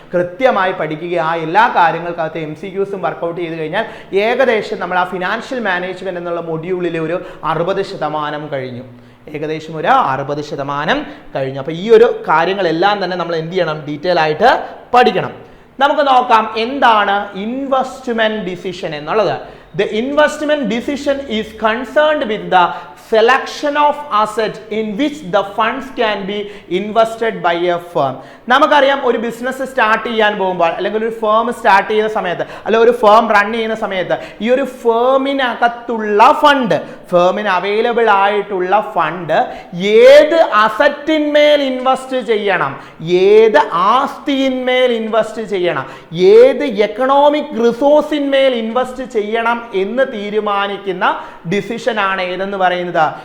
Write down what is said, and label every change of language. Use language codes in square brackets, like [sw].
[ml] കൃത്യമായി പഠിക്കുക. ആ എല്ലാ കാര്യങ്ങൾക്കകത്ത് MCQസും വർക്കൗട്ട് ചെയ്ത് കഴിഞ്ഞാൽ ഏകദേശം നമ്മൾ ആ ഫിനാൻഷ്യൽ മാനേജ്മെന്റ് എന്നുള്ള മൊഡ്യൂളിലെ ഒരു 60% കഴിഞ്ഞു. ഏകദേശം ഒരു 60% കഴിഞ്ഞു. അപ്പോൾ ഈ ഒരു കാര്യങ്ങളെല്ലാം തന്നെ നമ്മൾ എന്ത് ചെയ്യണം? ഡീറ്റെയിൽ ആയിട്ട് പഠിക്കണം. നമുക്ക് നോക്കാം എന്താണ് ഇൻവെസ്റ്റ്മെന്റ് ഡിസിഷൻ എന്നുള്ളത്. [en] The investment decision is concerned with the selection of assets in which the funds can be invested by a firm. [ml] നമുക്കറിയാം, ഒരു ബിസിനസ് സ്റ്റാർട്ട് ചെയ്യാൻ പോകുമ്പോൾ, അല്ലെങ്കിൽ ഒരു ഫേം സ്റ്റാർട്ട് ചെയ്യുന്ന സമയത്ത്, അല്ലെങ്കിൽ ഒരു ഫേം റൺ ചെയ്യുന്ന സമയത്ത്, ഈ ഒരു ഫേമിനകത്തുള്ള ഫണ്ട്, ഫേമിന് അവൈലബിൾ ആയിട്ടുള്ള ഫണ്ട് ഏത് അസറ്റിന്മേൽ ഇൻവെസ്റ്റ് ചെയ്യണം, ഏത് ആസ്തിയിന്മേൽ ഇൻവെസ്റ്റ് ചെയ്യണം, ഏത് എക്കണോമിക് റിസോഴ്സിന്മേൽ ഇൻവെസ്റ്റ് ചെയ്യണം എന്ന് തീരുമാനിക്കുന്ന ഡിസിഷനാണ് ഏതെന്ന് പറയുന്നത്?